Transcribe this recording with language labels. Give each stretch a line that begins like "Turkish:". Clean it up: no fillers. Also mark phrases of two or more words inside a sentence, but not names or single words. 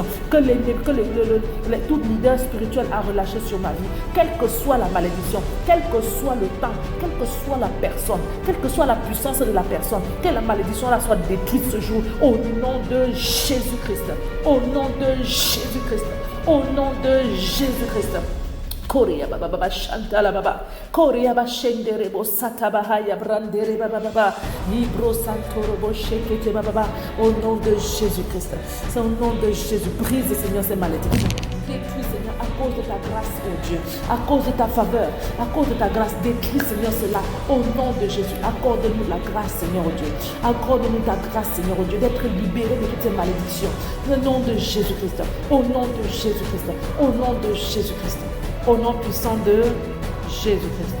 French: Que tout leader spirituel a relâché sur ma vie, quelle que soit la malédiction, quel que soit le temps, quelle que soit la personne, quelle que soit la puissance de la personne, que la malédiction là soit détruite ce jour, au nom de Jésus-Christ, au nom de Jésus-Christ, au nom de Jésus-Christ. Korea baba baba shantala baba Korea ba shendere bo satabahaya brandere baba baba libro santoro bo shekete baba baba. Au nom de Jésus-Christ, c'est au nom de Jésus, brise Seigneur ces malédictions, détruis Seigneur à cause de ta grâce, oh Dieu, à cause de ta faveur, à cause de ta grâce, détruis Seigneur cela au nom de Jésus. Accorde-nous la grâce Seigneur, oh Dieu, accorde-nous ta grâce Seigneur, oh Dieu, d'être libérés de toutes ces malédictions, au nom de Jésus-Christ, au nom de Jésus-Christ, au nom de Jésus-Christ, au nom puissant de Jésus-Christ.